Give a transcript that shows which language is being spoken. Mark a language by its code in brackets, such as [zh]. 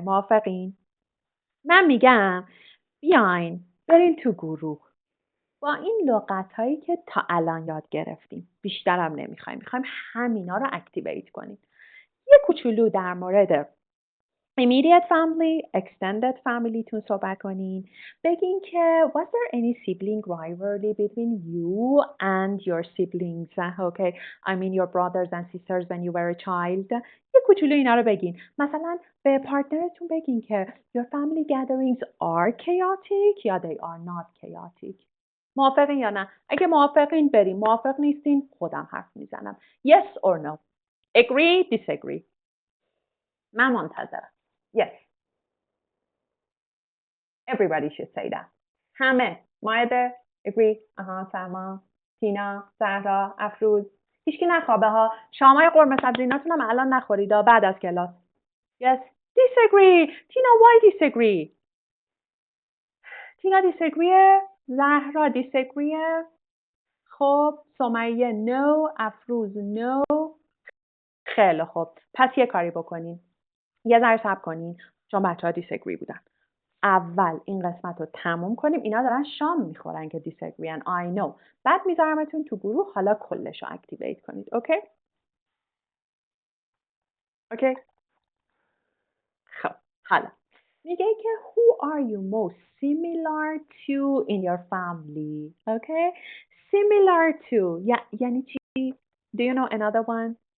[fa] موافقین؟ من میگم بیاین بریم تو گروه با این لغت هایی که تا الان یاد گرفتیم. بیشترم نمیخوایم. میخوایم همینا رو اکتیویت کنیم. یه کوچولو در مورد immediate family, extended family تون صحبت کنین. بگین که [en] was there any sibling rivalry between you and your siblings? Okay, I mean your brothers and sisters when you were a child. [fa] یه کوچولو اینا رو بگین. مثلا به پارتنرتون بگین که [en] your family gatherings are chaotic یا they are not chaotic. [fa] موافقین یا نه؟ اگه موافقین بریم. موافق نیستین خودم حرف میزنم. [en] Yes or no? Agree, disagree. [fa] من منتظرم. [en] Yes. Everybody should say that. [fa] همه. مایده. Agree. سلما. تینا. زهرا. افروز. هیچکی نخوابه ها. شامای قرمه سبزیناتون هم الان نخورید بعد از کلاس. [en] Yes. Disagree. Tina why disagree? Tina disagree. زهرا disagree. [fa] خب سمیه no. افروز no. خیلی خوب. پس یه کاری بکنین. یه ذره صبر کنین. چون بچه ها disagree بودن. اول این قسمت رو تموم کنیم. اینا دارن شام میخورن که دیسگرین. [en] I know. [fa] بعد میذارمتون تو گروه. حالا کلش رو اکتیویت کنید. اوکی؟ اوکی؟ خب حالا میگه که [en] who are you most similar to in your family? Okay? Similar to [fa] یعنی چی؟ [en] Do you know another one?